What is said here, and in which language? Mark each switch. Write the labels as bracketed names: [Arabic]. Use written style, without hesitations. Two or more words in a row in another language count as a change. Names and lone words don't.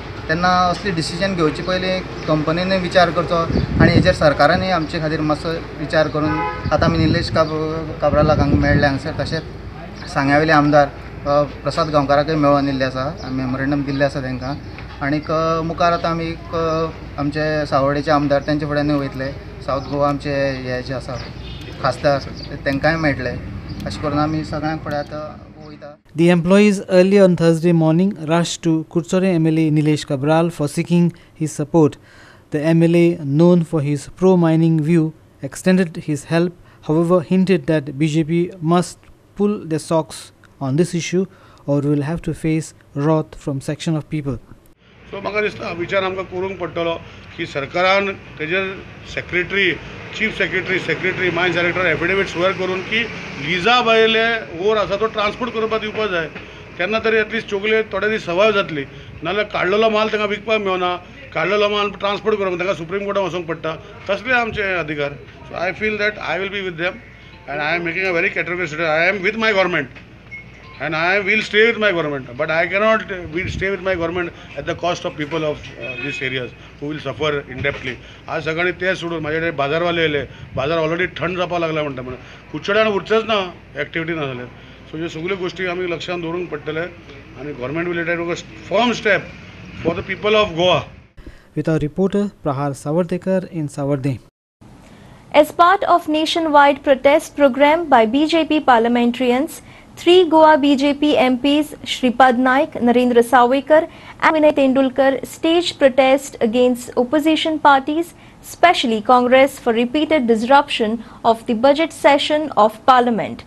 [Konkani] तेन्ना असली डिसिजन घेवचे पयलीं कंपनीने विचार करचो आनी हेजेर सरकारानूय आमचे खातीर मातसो विचार करून आतां आमी निलेश काब्रालाक हांगा मेळ्ळे हांगसर तशेंच सांग्यावेले आमदार प्रसाद गांवकाराकय मेळोन येल्ले आसा मेमोरेंडम दिल्ले आसा तांकां आनीक मुखार आतां आमी आमचे सावर्डेचे आमदार तेंचे फुड्यान वयतले सावथ गोवा आमचे हे जे आसा खासदार तांकांय मेळटले अशें करून आमी सगळ्यांक फुडें आतां वयता. [English] The employees early on Thursday morning rushed to Kurchore MLA Nilesh Cabral for seeking his support. The MLA, known for his pro-mining view, extended his help, however hinted that BJP must pull their socks on this issue or will have to face wrath from section of people. [Konkani] सो म्हाका दिसता विचार आमकां करूंक पडटलो की सरकारान तेजेर [English] secretary chief secretary mines director affidavit swear [Konkani] करून की लिजा भायले ओर आसा तो ट्रान्सपोर्ट करपाक दिवपाक जाय तेन्ना तरी एटलिस्ट चोगले थोडे दीस सवाय जातली नाजाल्यार काडलेलो माल तांकां विकपाक मेळना काडलेलो माल ट्रान्सपोर्ट करपाक तांकां सुप्रीम कोर्टाक वचूंक पडटा तसले आमचे अधिकार. [English] so I feel that I will be with them and I am making a very category statement. I am with my government and I will stay with my government, but I cannot stay with my government at the cost of people of these areas who will suffer in-depthly. [Konkani] आज सगळ्यांनी तेच सोडून माझ्याकडे बाजारवाले येले बाजार ऑलरेडी थंड जावपाक लागला म्हणटा म्हणून कुचड्यान उरचेच ना एक्टिविटी ना जाल्यार सो ह्यो सगळ्यो गोश्टी आमी लक्षांत दवरूंक पडटले आनी [English] government will take a firm step for the people of Goa. With our reporter Prahar Savardekar in Savarde. As part of nationwide protest program by BJP parliamentarians, 3 Goa BJP MPs Shripad Naik, Narendra Sawekar and Vinay Tendulkar staged protest against opposition parties, especially Congress, for repeated disruption of the budget session of Parliament.